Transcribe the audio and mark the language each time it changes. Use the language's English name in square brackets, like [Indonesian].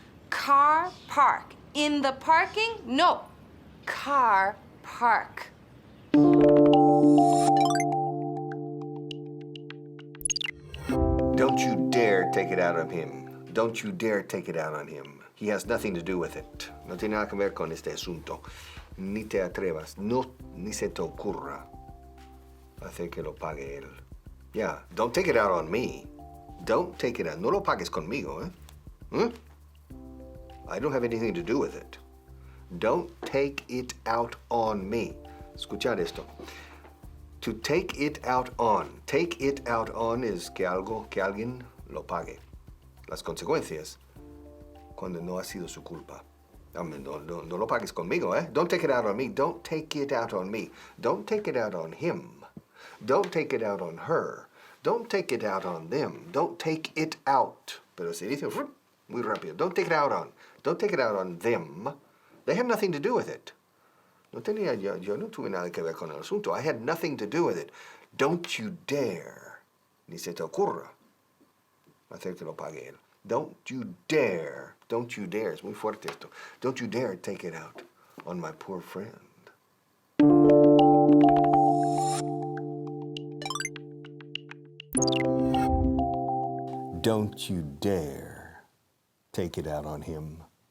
[English] Car park. In the parking? No. Car park. Don't you dare take it out on him. Don't you dare take it out on him. He has nothing to do with it. [Spanish] No tiene nada que ver con este asunto. Ni te atrevas, no, ni se te ocurra hacer que lo pague él. [English] Yeah, don't take it out on me. Don't take it out. [Spanish] No lo pagues conmigo, ¿eh? [English] I don't have anything to do with it. Don't take it out on me. [Spanish] Escuchad esto. [English] To take it out on. [Spanish] Take it out on es que alguien lo pague. Las consecuencias cuando no ha sido su culpa. No lo pagues conmigo, ¿eh? [English] Don't take it out on me. Don't take it out on me. Don't take it out on him. Don't take it out on her. Don't take it out on them. Don't take it out. [Spanish] Pero se dice muy rápido. [English] Don't take it out on. Don't take it out on them. They have nothing to do with it. [Spanish] Yo no tuve nada que ver con el asunto. [English] I had nothing to do with it. Don't you dare, [Spanish] ni se te ocurra hacer que lo pague él. [English] Don't you dare. Don't you dare. [Spanish] Es muy fuerte esto. [English] Don't you dare take it out on my poor friend. Don't you dare take it out on him.